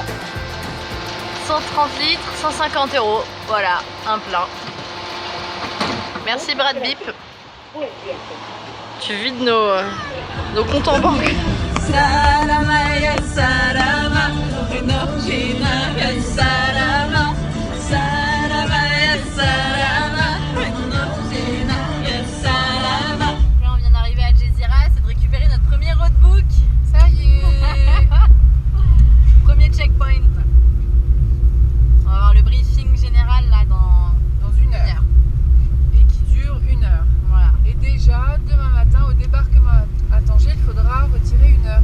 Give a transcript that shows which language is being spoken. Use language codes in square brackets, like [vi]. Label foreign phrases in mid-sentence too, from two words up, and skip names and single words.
[fr] 130 litres, 150 €. Voilà, un plein. Merci Brad Bip. Tu vides nos comptes en banque. [sw] Salama ya salama, enerjina ya salama, salama ya salama, enerjina ya salama. [fr] Là on vient d'arriver à Algeciras, c'est de récupérer notre premier roadbook. Ça y est. Premier checkpoint. On va avoir le briefing général là dans 1 heure. Et qui dure 1 heure. Voilà. Et déjà, demain matin, au débarquement à Tanger, il faudra retirer 1 heure.